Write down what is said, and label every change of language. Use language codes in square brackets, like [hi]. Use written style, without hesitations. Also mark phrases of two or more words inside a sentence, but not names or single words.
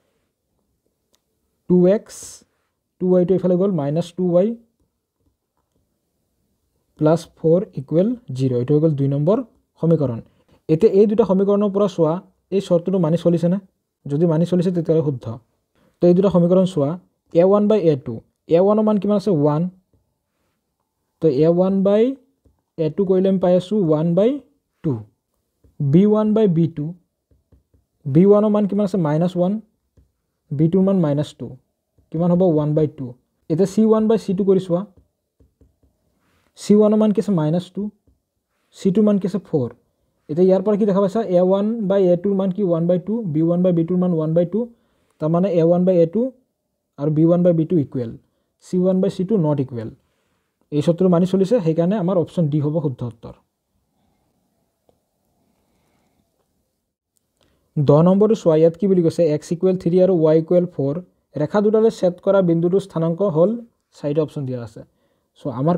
[as] 2x 2yটো এইফালে গ'ল মাইনাছ 2y প্লাছ 4 ইকুৱেল 0 এইটো হৈ গ'ল 2 নম্বৰ সমীকৰণ এতিয়া এই দুটা সমীকৰণৰ পৰা চোৱা এই চৰ্তটো মানি চলিছেনে যদি মানি চলিছে তেতিয়াহ'লে শুদ্ধ তো এই দুটা সমীকৰণ চোৱা a1 বাই a2 a1ৰ মান কিমান আছে 1 তো a1 বাই a2 কৰিলে আমি পাই আছোঁ 1 বাই 2 b1 বাই b2 b1ৰ মান কিমান আছে -1 b2ৰ মান -2 কিমান হ'ব 1 বাই 2 এতিয়া c1 বাই c2 কৰি চোৱা c1ৰ মান কি আছে -2 c2ৰ মান কি আছে 4 এতিয়া ইয়াৰ পৰা কি দেখা পাইছা a1 বাই a2ৰ মান কি 1 বাই 2 b1 বাই b2ৰ মান 1 বাই 2 তাৰমানে a1 বাই a2 আৰু b1 বাই b2 ইকুৱেল c1 বাই c2 [en] not equal [as] এই চৰ্তটো মানি চলিছে সেইকাৰণে আমাৰ অপশ্যন ডি হ'ব শুদ্ধ উত্তৰ 10 নম্বৰটো চোৱা ইয়াত কি বুলি কৈছে x ইকুৱেল 3 আৰু y ইকুৱেল 4 ৰেখা দুডালে ছেদ কৰা বিন্দুটোৰ স্থানাংক হ'ল চাৰিটা অপশ্যন দিয়া আছে চ' আমাৰ